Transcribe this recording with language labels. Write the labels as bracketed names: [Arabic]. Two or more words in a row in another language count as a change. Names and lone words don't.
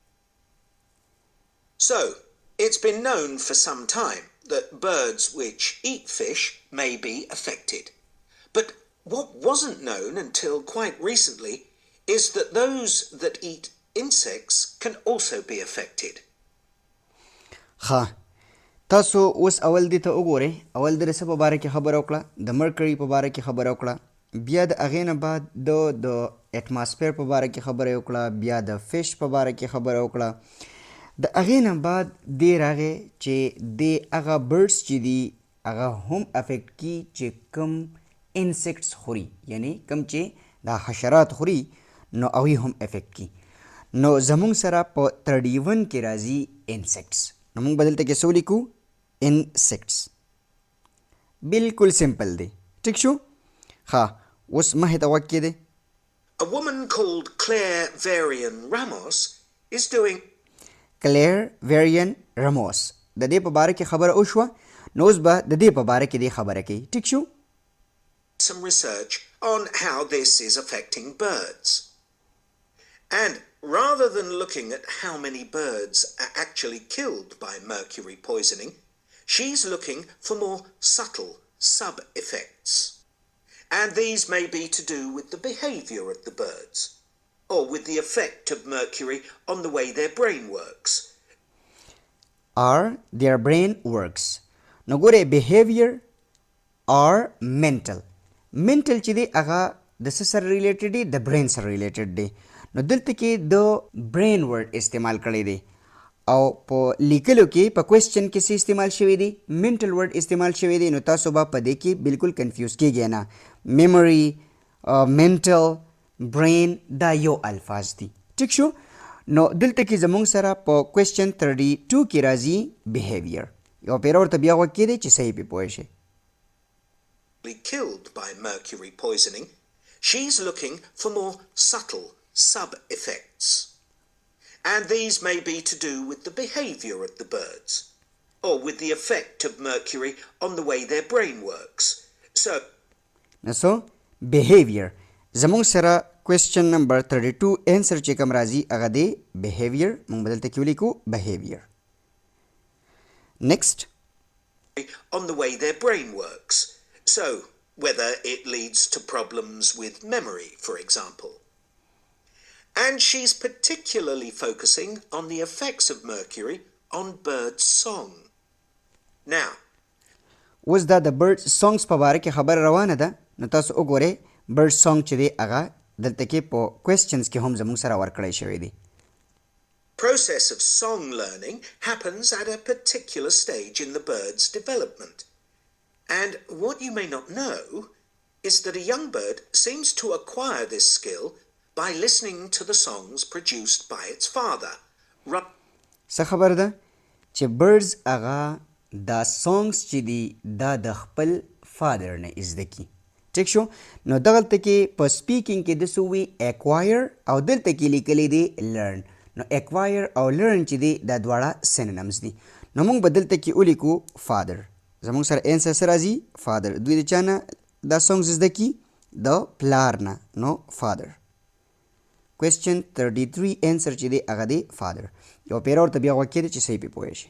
[English] So, it's been known for some time that birds which eat fish may be affected. But what wasn't known until quite recently is that those that eat insects can also be affected. [Pashto] تاسو اوس اول دې ته وګورئ. اول د څه په باره کې خبره وکړه، د مرکري په باره کې خبره وکړه، بیا د هغې نه بعد د اټماسفیر په باره کې خبره وکړه، بیا د فش په باره کې خبره وکړه. د هغې نه بعد دې راغی چې د هغه برډس چې دي هغه هم افیکټ کي چې کم انسیکټس خوري، یعنی کم چې دا حشرات خوري، نو هغوی هم افیکټ کی. نو زمونږ سره په 31 کې راځي انسیکټس. نو موږ به دلته کې څه ولیکو؟ انسیکټس. بالکل سمپل دی. ټیک شو. اوس مخې ته غوږ کېدی. [English] A woman called Claire Varian Ramos is doing [Pashto] کلیر ویریان راموس د دې په باره کې خبره وشوه، نو اوس به د دې په باره کې دې خبره کوي. ټیک شو. [English] some research on how this is affecting birds. And rather than looking at how many birds are actually killed by mercury poisoning, she's looking for more subtle sub-effects. And these may be to do with the behavior of the birds. or with the effect of mercury on the way their brain works. Are their brain works. [Pashto] نو ګوره [English] behavior or mental [Pashto] چې دی هغه د څه سره ریلیټډ دی د برین سره ریلیټډ دی نو دلته کې د [English] brain word [Pashto] استعمال کړی دی او په لیکلو کې په کوېسچن کې څه استعمال شوی دی [English] mental word [Pashto] استعمال شوی دی نو تاسو به په دې کې بالکل کنفیوز کیږئ نه [English] memory mental brain [Pashto] دا یو الفاظ دي ټیک شو نو دلته کې زمونږ سره په کوېسچن 32 کې راځي behavior یو پیره ورته بیا غوږ کېدی چې صحیح پې پوه شئ [English] Killed by mercury poisoning, she's looking for more subtle sub-effects. And these may be to do with the behavior of the birds, or with the effect of mercury on the way their brain works. So, behavior. [Pashto] زمونږ سره [English] question number 32 answer [Pashto] چې کوم راځي هغه دی behavior موږ بدلته کې ولیکو behavior. [English] Next. On the way their brain works. So, whether it leads to problems with memory, for example. And she's particularly focusing on the effects of mercury on birds' song. Now, [Pashto] اوس دا د [English] birds songs [Pashto] په باره کې خبر روانه ده نو تاسو وګورئ [English] birds song [Pashto] چې دی هغه دلته کې په questions کې هم زموږ سره ورکړی شوی دی [English] process of song learning happens at a particular stage in the bird's development. And what you may not know is that a young bird seems to acquire this skill by listening to the songs produced by its father. [Pashto] څه خبر ده چې birds هغه دا songs چې دي دا د خپل فادر نه زده کی ټیک شو نو دغلته کې په سپیکینګ کې د سوي acquire او دلته کې لیکلی دی learn نو acquire او learn چې دی دا دواړه synonyms دي نو موږ به دلته کې ولیکو father زمونږ سره answer سره راځي father دوی د چا نه دا songs زده کی د پلار نه نو [English] father question 33 answer [Pashto] چې دی هغه دی father یو پیره ورته بیا غوږ کېدی چې صحیح پې پوه شي